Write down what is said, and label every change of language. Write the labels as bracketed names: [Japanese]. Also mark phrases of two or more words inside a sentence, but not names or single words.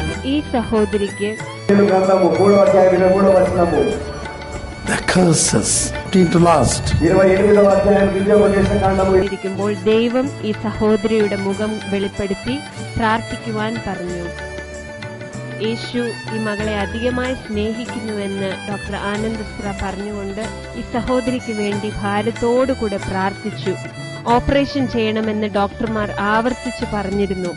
[Malayalam] ഈ സഹോദരിക്ക് [Telugu] గ్రంథము 3వ అధ్యాయం 23వ వచనము. [English] The curses to last. [Telugu] 28వ అధ్యాయం ద్వితీయోపదేశ కాండము. [Malayalam] ഇരിക്കുമ്പോൾ ദൈവം ഈ സഹോദരിയുടെ മുഖം വെളിപ്പെടുത്തി പ്രാർത്ഥിക്കുവാൻ പറഞ്ഞു. യേശു ഈ മകളെ അധികമായി സ്നേഹിക്കുന്നുവെന്ന് ഡോക്ടർ ആനന്ദസ്ത്ര പറഞ്ഞുകൊണ്ട് ഈ സഹോദരിക്ക് വേണ്ടി ഭാരത്തോടുകൂടെ പ്രാർത്ഥിച്ചു. ഓപ്പറേഷൻ ചെയ്യണമെന്ന് ഡോക്ടർമാർ ആവർത്തിച്ചു പറഞ്ഞിരുന്നു.